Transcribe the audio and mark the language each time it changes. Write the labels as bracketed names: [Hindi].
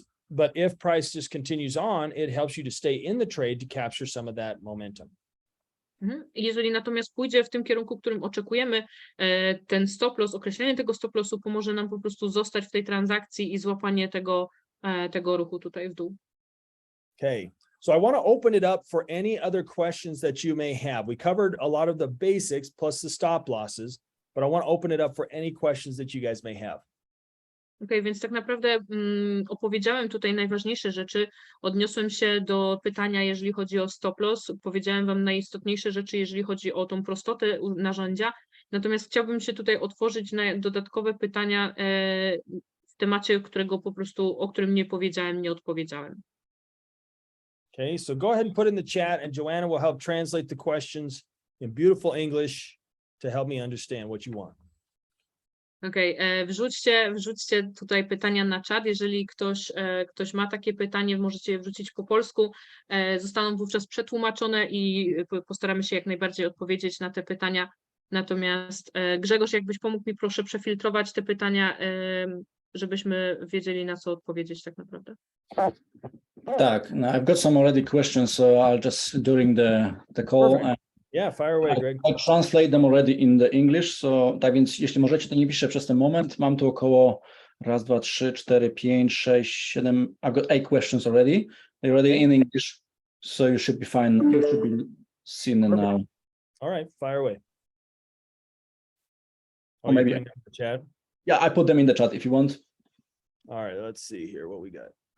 [English] But if price just continues on, it helps you to stay in the trade to capture some of that momentum. [Polish] Jeżeli natomiast pójdzie w tym kierunku, którym oczekujemy, ten stop loss, określenie tego stop lossu pomoże nam po prostu zostać w tej transakcji i złapanie tego ruchu tutaj w dół. Okay. [English] So I want to open it up for any other questions that you may have. We covered a lot of the basics plus the stop losses, but I want to open it up for any questions that you guys may have. [Polish] Okay, więc tak naprawdę opowiedziałem tutaj najważniejsze rzeczy, odniosłem się do pytania, jeżeli chodzi o stop loss, powiedziałem wam najistotniejsze rzeczy, jeżeli chodzi o tą prostotę narzędzia, natomiast chciałbym się tutaj otworzyć na dodatkowe pytania w temacie, o którym nie powiedziałem, nie odpowiedziałem. [English] Okay, so go ahead and put in the chat and Joanna will help translate the questions in beautiful English to help me understand what you want. [Polish] Okej, wrzućcie tutaj pytania na czat. Jeżeli ktoś ma takie pytanie, możecie je wrzucić po polsku. Zostaną wówczas przetłumaczone i postaramy się jak najbardziej odpowiedzieć na te pytania Natomiast Grzegorz, jakbyś pomógł mi proszę przefiltrować te pytania, żebyśmy wiedzieli, na co odpowiedzieć tak naprawdę. Tak, no, [English] I've got some already questions, so I'll just during the call. Perfect. Yeah, fire away, Greg. I translate them already in the English, so [Polish] tak więc jeśli możecie, to nie piszę przez ten moment. Mam tu około 1, 2, 3, 4, 5, 6, 7. [English] I've got 8 questions already. They're already in English, so you should be fine. You should be seen them Perfect. now. All right, fire away. Or Oh, maybe- maybe in the chat. Yeah, I put them in the chat if you want. All right, let's see here what we got.